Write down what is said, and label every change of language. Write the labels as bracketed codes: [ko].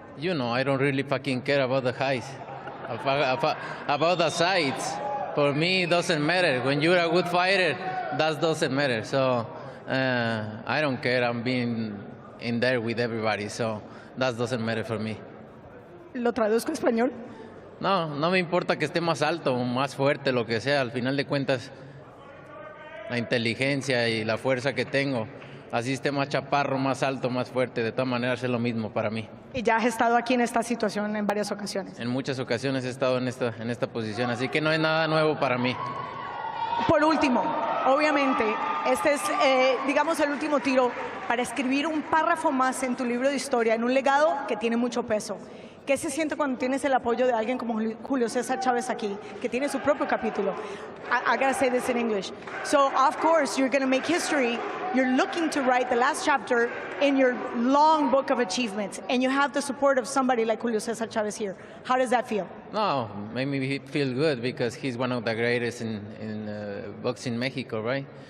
[en] You know, I don't really fucking care about the height. About the sides, for me, it doesn't matter. When you're a good fighter, that doesn't matter. So I don't care. I'm being in there with everybody, so that doesn't matter for me. [es] ¿Lo traduzco en español? No, no me importa que esté más alto, más fuerte, lo que sea. Al final de cuentas, la inteligencia y la fuerza que tengo, así esté más chaparro, más alto, más fuerte, de todas maneras es lo mismo para mí. Y ya has estado aquí en esta situación en varias ocasiones. En muchas ocasiones he estado en esta posición, así que no es nada nuevo para mí. Por último, obviamente, este es, digamos, el último tiro para escribir un párrafo más en tu libro de historia, en un legado que tiene mucho peso. ¿Qué se siente cuando tienes el apoyo de alguien como Julio César Chávez aquí, que tiene su propio capítulo? [en] I gotta say this in English. So, of course, you're gonna make history. You're looking to write the last chapter in your long book of achievements, and you have the support of somebody like Julio César Chávez here. How does that feel? No, made me feel good because he's one of the greatest in boxing Mexico, right?